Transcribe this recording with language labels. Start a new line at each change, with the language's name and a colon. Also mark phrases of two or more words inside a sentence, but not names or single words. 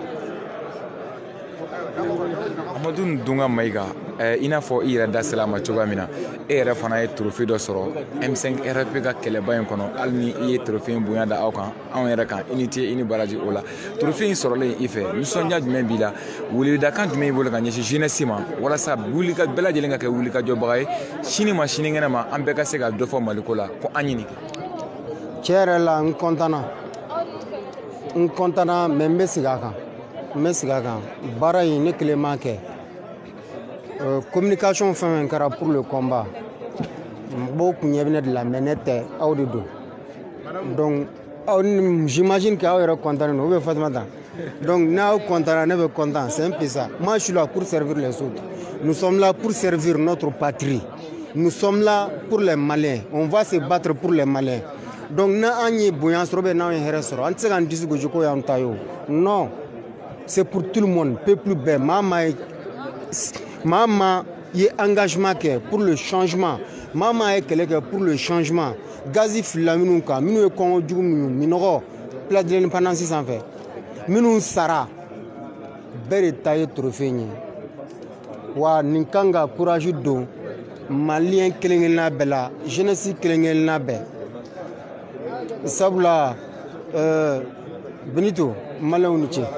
Bambara: Amadou Dunga Maïga i n'a fɔ i yɛrɛ da sera a ma cogoya min na e yɛrɛ fana ye trophée dɔ sɔrɔ M5 RFP ka kɛlɛba in kɔnɔ hali ni i ye trophée in bonya da aw kan anw yɛrɛ kan i ni ce i ni baraji o la trophée in sɔrɔlen i fɛ nisɔndiya jumɛn b'i la weleweledakan jumɛn y'i bolo ka ɲɛsin jeunesse ma walasa bɛɛ lajɛlen ka kɛ wulikajɔbaga ye sini ma sinikɛnɛ ma an bɛɛ ka se ka dɔ fɔ Maliko la ko an ɲini kɛ tiɲɛ yɛrɛ la n kɔntana mais n bɛ segin a kan baara in ne kelen m'a kɛ communication fɛn fɛn kɛra
French: pour le combat
Bambara: mɔgɔw kun ɲɛ bɛ ne de la mais ne tɛ aw de don donc
French: j'imagine que
Bambara: aw yɛrɛ content don
French: ou bien
Bambara: Fatumata donc n'aw content ne bɛ content
French: c'est un peu ça moi je suis là pour servir les autres nous sommes là pour servir notre patrie nous sommes là pour les Maliens
Bambara: on va se battre pour les Maliens donc na an ye bonya sɔrɔ bɛ n'anw ye hɛrɛ sɔrɔ an tɛ se k'an disi gosi ko y'an ta ye o
French: non c'est pour tout le monde
Bambara: peuple bɛɛ maa ma ye engagement kɛ
French: pour le changement
Bambara: maa ma ye kɛlɛ kɛ
French: pour le changement
Bambara: gazi filila minnu kan minnu ye kɔngɔ jugu minnu minɔgɔ
French: place de l'indépendance
Bambara: sanfɛ minnu sara bɛɛ de ta ye trophée in ye wa nin kan ka courage don maliyɛn kelen-kelenna bɛɛ la jeunesse kelen-kelenna bɛɛ sabula Benito maliyɛnw ni ce